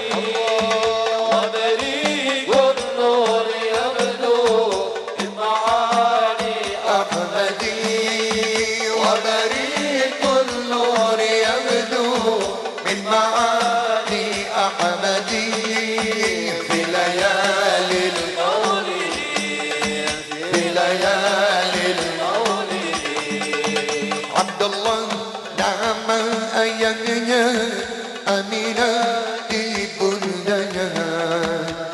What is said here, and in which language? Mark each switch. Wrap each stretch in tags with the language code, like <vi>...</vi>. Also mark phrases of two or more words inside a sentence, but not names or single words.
<ar>Wa barikun nur yabdu min ma'ali ahmadi. Wa barikun nur yabdu min ma'ali ahmadi. في ليالي المولد في ليالي المولد عبد الله</ar> <id>nama ayahnya Aminah ibundanya</id>